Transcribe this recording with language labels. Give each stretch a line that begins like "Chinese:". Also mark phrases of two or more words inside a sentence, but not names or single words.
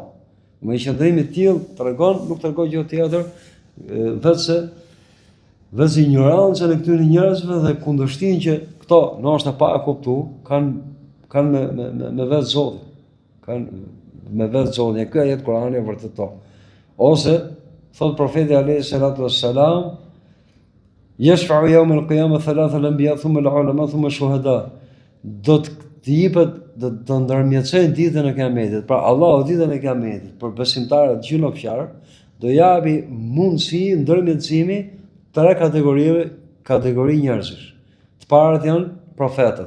Albanian: Me qëndrimi i tillë tregon, nuk tregon gjë tjetër, vetë ignorancën e këtyre njerëzve dhe kundërshtinë që këto, ndoshta pa e kuptuar, kanë me vetë Zotin. Kanë me vetë Zotin. Ky ajet Kurani e vërteton. Ose thot profeti
Arabic: عليه الصلاة والسلام يشفع يوم القيامة ثلاثة الأنبياء ثم العلماء ثم الشهداء."
Albanian: Do të jepet do ndërmjetësojnë ditën e Kiametit. Pra Allahu ditën e Kiametit për besimtarët gjinofqar do japi mundësi ndërmjetësimi 3 kategori njerëzish. Të parët janë profetët.